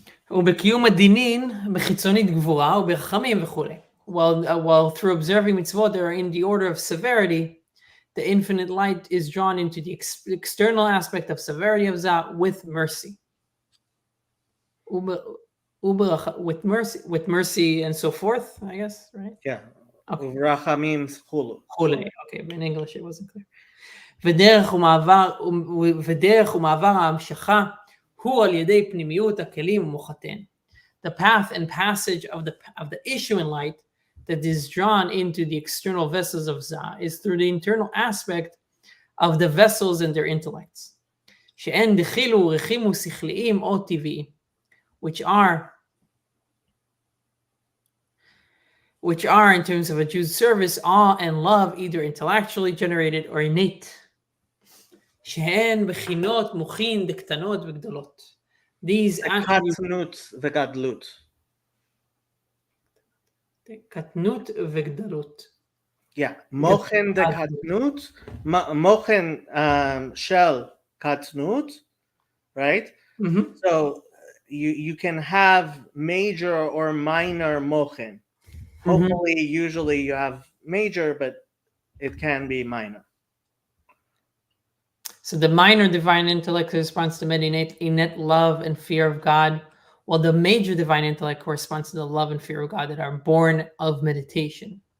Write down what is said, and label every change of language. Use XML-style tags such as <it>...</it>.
<he>ובקיום הדינין בחיצונית גבורה וברחמים וכולי.</he> <en>While through observing mitzvot they are in the order of severity, the infinite light is drawn into the external aspect of severity of Zah with mercy. With mercy and so forth, I guess, right? Yeah. Okay. Okay, in English it wasn't clear.</en> <he>ודרך ומעבר ההמשכה הוא על ידי פנימיות הכלים ומוחתן.</he> <en>The path and passage of the issuing light that is drawn into the external vessels of Zah is through the internal aspect of the vessels and their intellects.</en> <he>שאין דחילו ורחימו שכליים או טבעיים,</he> <en>which are in terms of a Jew's service, awe and love, either intellectually generated or innate.</en> <he>שהן בחינות מוחין דקטנות וגדולות.</he> <en>These attributes וגדלות.</en> <he>קטנות וגדלות. Yeah, מוחין דקטנות, מוחין של קטנות, right?</he> <en>Mm-hmm. So you can have major or minor mochin. Hopefully, usually you have major, but it can be minor. So the minor divine intellect corresponds to innate love and fear of God, while the major divine intellect corresponds to the love and fear of God that are born of meditation.</en>